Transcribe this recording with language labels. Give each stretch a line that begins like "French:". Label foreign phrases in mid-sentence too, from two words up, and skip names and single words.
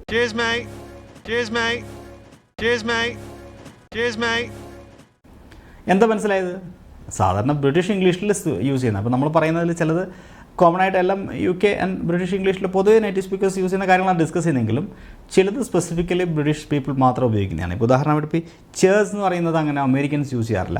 English: Cheers, mate. Cheers, mate. Cheers, mate. Cheers, mate.
Malayalam: എന്താ മനസ്സിലായത്? സാധാരണ
English: British English use
Malayalam: ചെയ്യുന്നത്. അപ്പോൾ നമ്മൾ പറയുന്നതിൽ ചിലത് കോമൺ ആയിട്ട് എല്ലാം
English: UK and British English
Malayalam: പൊതുവെ
English: native speakers use
Malayalam: ചെയ്യുന്ന കാര്യങ്ങളാണ് ഡിസ്കസ് ചെയ്യുന്നെങ്കിലും ചിലത്
English: specifically British people
Malayalam: മാത്രം ഉപയോഗിക്കുന്നതാണ്. ഇപ്പോൾ ഉദാഹരണമായിട്ട് ഇപ്പോൾ ചേഴ്സ് എന്ന് പറയുന്നത് അങ്ങനെ
English: Americans use
Malayalam: ചെയ്യാറില്ല.